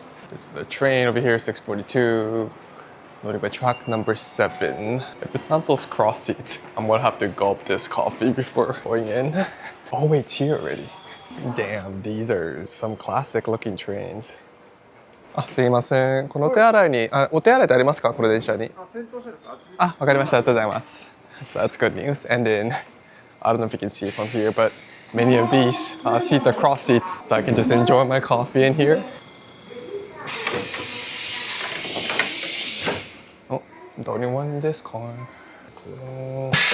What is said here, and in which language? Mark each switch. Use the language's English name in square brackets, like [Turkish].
[English] This is the train over here, 642. Loaded by track number 7. If it's not those cross seats, I'm gonna have to gulp this coffee before going in. Oh wait, it's here already. Damn, these are some classic looking trains. [Japanese] すいません。このお手洗いに、お手洗いってありますか？この電車に。わかりました。ありがとうございます。 [English] So that's good news. And then, I don't know if you can see from here, but many of these seats are cross seats, so I can just enjoy my coffee in here. Oh, the only one in this car. Cool.